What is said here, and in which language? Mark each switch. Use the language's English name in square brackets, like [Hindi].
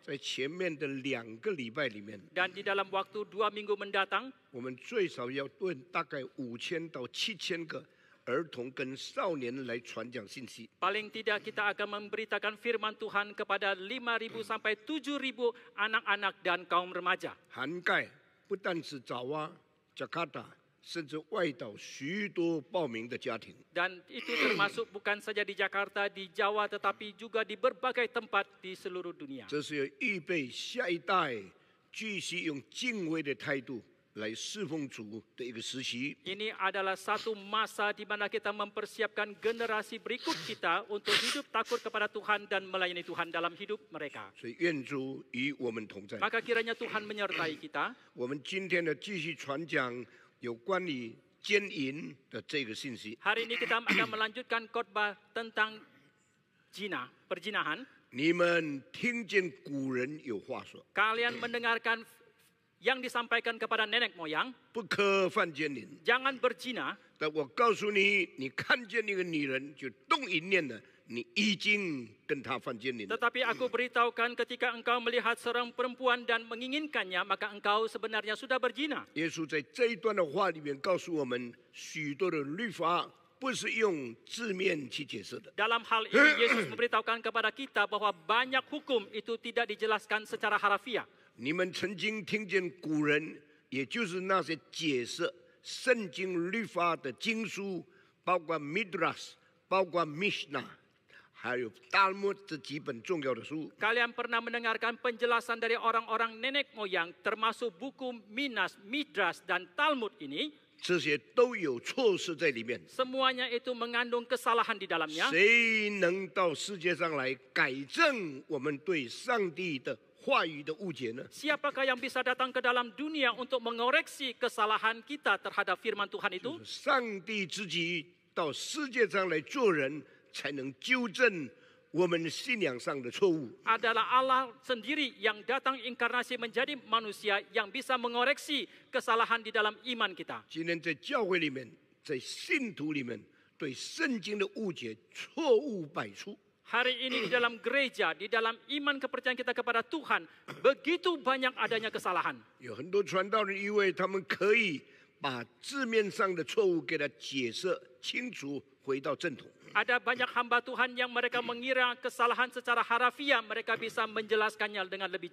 [Chinese] 在前面的2个礼拜里面， [Indonesian] Dan di dalam waktu 2 minggu mendatang, [Chinese] 我们最少要对大概5000到7000个儿童跟少年来传讲信息。 [Indonesian] paling tidak kita akan memberitakan firman Tuhan kepada 5.000 sampai 7.000 anak-anak dan kaum remaja. [Chinese] 涵盖不但是爪哇、加卡达，甚至外岛许多报名的家庭。 [Indonesian] Dan itu termasuk bukan saja di Jakarta, di Jawa, tetapi juga di berbagai tempat di seluruh dunia. [Chinese] 这是要预备下一代继续用敬畏的态度来侍奉主的一个时期。 [Indonesian] Ini adalah satu masa di mana kita mempersiapkan generasi berikut kita untuk hidup takut kepada Tuhan dan melayani Tuhan dalam hidup mereka. [Chinese] 所以愿主与我们同在。 [Indonesian] Maka kiranya Tuhan menyertai kita. [Chinese] 我们今天的继续传讲有关于奸淫的这个信息。 [Indonesian] Hari ini kita akan melanjutkan khotbah tentang perzinahan. [Chinese] 你们听见古人有话说， [Indonesian] Kalian mendengarkan yang disampaikan kepada nenek moyang, [Chinese] 不可犯奸淫。 [Indonesian] jangan berzina. [Chinese] 但我告诉你，你看见那个女人就动淫念了，你已经跟她犯奸淫了。 [Indonesian] Tetapi aku beritahukan ketika engkau melihat seorang perempuan dan menginginkannya, maka engkau sebenarnya sudah berzina. [Chinese] 耶稣在这一段的话里面告诉我们，许多的律法不是用字面去解释的。 [Indonesian] Dalam hal ini Yesus memberitahukan kepada kita bahwa banyak hukum itu tidak dijelaskan secara harafiah. [Chinese] 你们曾经听见古人，也就是那些解释圣经律法的经书，包括 Midrash， 包括 Mishnah， 还有 Talmud 这几本重要的书。 [Indonesian] Kalian pernah mendengarkan penjelasan dari orang-orang nenek moyang termasuk buku Midrash dan Talmud ini? [Chinese] 这些都有错事在里面。 [Indonesian] Semuanya itu mengandung kesalahan di dalamnya. [Chinese] 谁能到世界上来改正我们对上帝的话语的误解呢？ [Indonesian] Siapakah yang bisa datang ke dalam dunia untuk mengoreksi kesalahan kita terhadap firman Tuhan itu? [Chinese] 上帝自己到世界上来做人，才能纠正我们信仰上的错误。 [Indonesian] Adalah Allah sendiri yang datang inkarnasi menjadi manusia yang bisa mengoreksi kesalahan di dalam iman kita. [Chinese] 今天在教会里面，在信徒里面，对圣经的误解错误百出。 [Indonesian] Hari ini di dalam gereja, di dalam iman kepercayaan kita kepada Tuhan, begitu banyak adanya kesalahan. [Chinese] 有很多传道人以为他们可以把字面上的错误给他解释清楚，回到正统。 [Indonesian] Ada banyak hamba Tuhan yang mereka mengira kesalahan secara harafiah, mereka bisa menjelaskannya dengan lebih